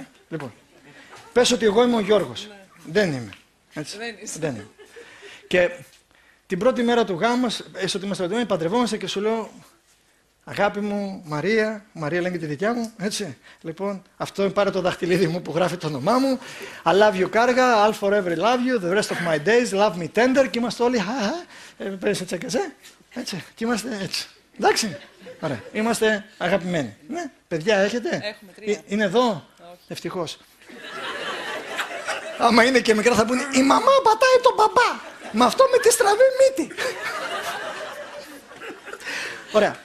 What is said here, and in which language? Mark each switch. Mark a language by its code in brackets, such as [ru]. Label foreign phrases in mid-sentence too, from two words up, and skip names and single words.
[el] Λοιπόν, πες ότι εγώ είμαι ο Γιώργος. Δεν είμαι. Έτσι. Δεν είμαι. Και την πρώτη μέρα του γάμου μας, έστω ότι είμαστε παντρεμένοι, παντρευόμαστε και σου λέω αγάπη μου, Μαρία λένε και τη δικιά μου, έτσι. Λοιπόν, αυτό πάρε το δαχτυλίδι μου που γράφει το όνομά μου. [en] I love you Κάργα, I'll forever love you, the rest of my days, love me tender. [el] Και είμαστε όλοι, πέρασε τσακαζέ, έτσι. Και είμαστε έτσι. Εντάξει, ωραία. Είμαστε αγαπημένοι. Ναι, παιδιά έχετε? Έχουμε 3. Είναι εδώ? Ευτυχώς. Άμα είναι και μικρά θα πούνε, η μαμά πατάει τον μπαμπά. Με αυτό με τη στραβή μύτη.